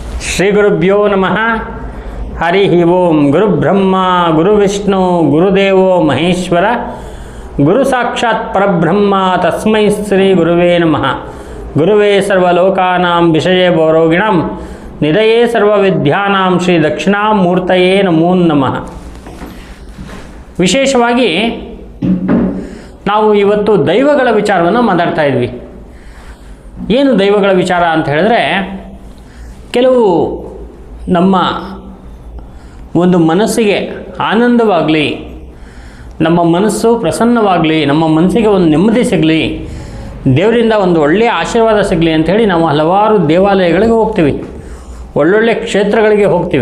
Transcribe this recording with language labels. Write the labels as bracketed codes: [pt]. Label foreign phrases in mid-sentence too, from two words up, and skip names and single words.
[sa] ಶ್ರೀ ಗುರುಭ್ಯೋ ನಮಃ. ಹರಿ ಓಂ. ಗುರುಬ್ರಹ್ಮ ಗುರುವಿಷ್ಣು ಗುರುದೇವೋ ಮಹೇಶ್ವರ, ಗುರು ಸಾಕ್ಷಾತ್ ಪರಬ್ರಹ್ಮ ತಸ್ಮೈ ಶ್ರೀ ಗುರುವೇ ನಮಃ. ಗುರುವೇ ಸರ್ವಲೋಕಾನಾಂ ವಿಷಯೇ ಭವರೋಗಿಣಾಂ ನಿಧಯೇ ಸರ್ವವಿದ್ಯಾನಾಂ ಶ್ರೀ ದಕ್ಷಿಣಾಮೂರ್ತಯೇ ನಮೋ ನಮಃ. [kn] ವಿಶೇಷವಾಗಿ ನಾವು ಇವತ್ತು ದೈವಗಳ ವಿಚಾರವನ್ನು ಮಾತಾಡ್ತಾ ಇದ್ವಿ. ಏನು ದೈವಗಳ ವಿಚಾರ ಅಂತ ಹೇಳಿದ್ರೆ, ಕೆಲವು ನಮ್ಮ ಒಂದು ಮನಸ್ಸಿಗೆ ಆನಂದವಾಗಲಿ, ನಮ್ಮ ಮನಸ್ಸು ಪ್ರಸನ್ನವಾಗಲಿ, ನಮ್ಮ ಮನಸ್ಸಿಗೆ ಒಂದು ನೆಮ್ಮದಿ ಸಿಗಲಿ, ದೇವರಿಂದ ಒಂದು ಒಳ್ಳೆಯ ಆಶೀರ್ವಾದ ಸಿಗಲಿ ಅಂಥೇಳಿ ನಾವು ಹಲವಾರು ದೇವಾಲಯಗಳಿಗೆ ಹೋಗ್ತೀವಿ, ಒಳ್ಳೊಳ್ಳೆ ಕ್ಷೇತ್ರಗಳಿಗೆ ಹೋಗ್ತೀವಿ.